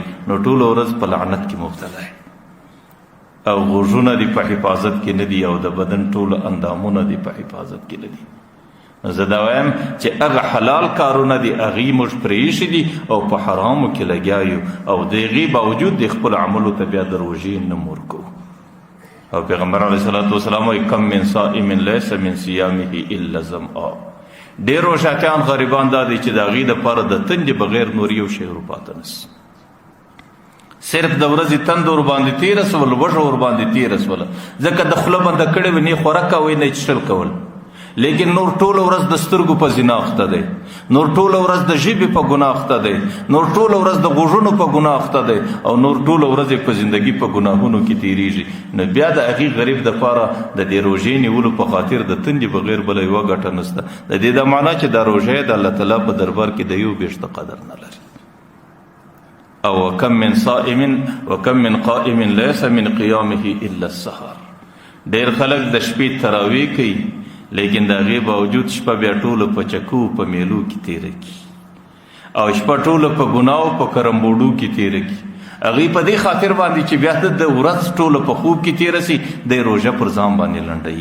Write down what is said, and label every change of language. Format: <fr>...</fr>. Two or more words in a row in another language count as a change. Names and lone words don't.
<ps>نو ټوله ورځ په لعنت کې مبتلا دی. او غوږونه دې په حفاظت کې نه دي، او د بدن ټول اندامونه دې په حفاظت کې نه دي. زه دا وایم چې هغه حلال کارونه دي هغې موږ پرېښي دي، او په حرامو کې لګیا یو، او د هغې باوجود د خپل عملو ته بیا د روژې نه ورکوو. او پیغمبر</ps> <ar>علیه الصلاة والسلام وایي کم من صائم لیس من صیامه الا ظمآ.</ar> <ps>ډېر روژهتیان غریبان دا دي چې د هغې دپاره د تندې بغیر نور یو شی ورپاته نس، صرف د ورځې تند ورباندې تېره سول، وږه ورباندې تېره سوله، ځکه د خوله بنده کړې وي، نه یې خوراک کوئ نه یې څښل کول. لیکن نور ټوله ورځ د سترګو په زنا اخته دی، نور ټوله ورځ د ژبې په ګناه اخته دی، نور ټوله ورځ د غوږونو په ګناه اخته دی، او نور ټوله ورځ په زندګي په ګناهونو کې تېرېږي. نو بیا د هغې غریب دپاره د دې روژې نیولو په خاطر د تندې بغیر بله یوه ګټه نشته. د دې دا معنا چې دا روژه د الله تعالی په دربار کې د یو بېشته قدر نه لري.</ps> <ar>او وکم من صائم وکم من قائم لیس من قیامه الا السحر.</ar> <ps>ډېر خلک د شپې تراویح کوي، لیکن د هغې باوجود شپه بیا ټوله په چکو په میلو کې تېره کړي، او شپه ټوله په ګناو په کرمبوډو کې تېره کړي. هغې په دې خاطر باندې چې بیا د ورځ ټوله په خوب کې تېره سي، د روژه پر ځان باندې لنډوي.</ps>